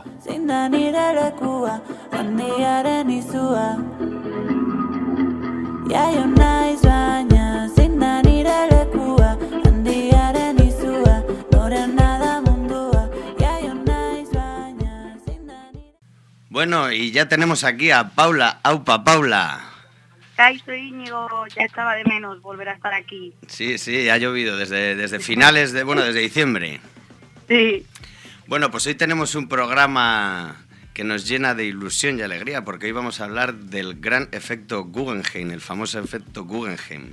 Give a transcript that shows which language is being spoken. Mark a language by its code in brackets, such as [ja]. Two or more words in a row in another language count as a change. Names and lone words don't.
[eu] Zein da nire lekua, handiaren izua. Jaio naiz baina, zein da nire lekua, handiaren izua. Norena da mundua, jaio naiz baina, zein da nire... [es] Bueno, y ya tenemos aquí a Paula. ¡Aupa, Paula! Kaixo, Íñigo, ya estaba de menos volver a estar aquí. Sí, ha llovido desde finales de, desde diciembre. Sí. Bueno, pues hoy tenemos un programa que nos llena de ilusión y alegría, porque hoy vamos a hablar del gran efecto Guggenheim, el famoso efecto Guggenheim.